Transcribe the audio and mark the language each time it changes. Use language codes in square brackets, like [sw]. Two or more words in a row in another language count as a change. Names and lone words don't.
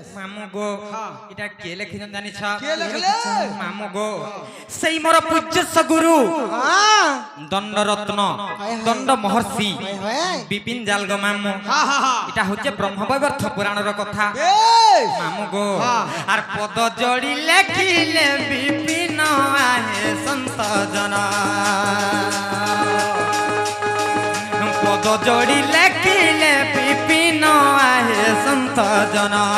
[rkt] মামু গো এটা কে লেখিছেন জানিছ কে লেখলে মামু গো সেই মোর পূজ্য সগুরু দণ্ডরত্ন দণ্ড মহর্ষি বিপিন জাল গো মামু এটা হচ্ছে ব্রহ্মবৈবর্ত পুরাণের কথা মামু গো আর পদ জড়ি লেখিলে বিপিন আহে সন্ত জন পদ জড়ি লেখিলে বিপিন আহে সন্ত জন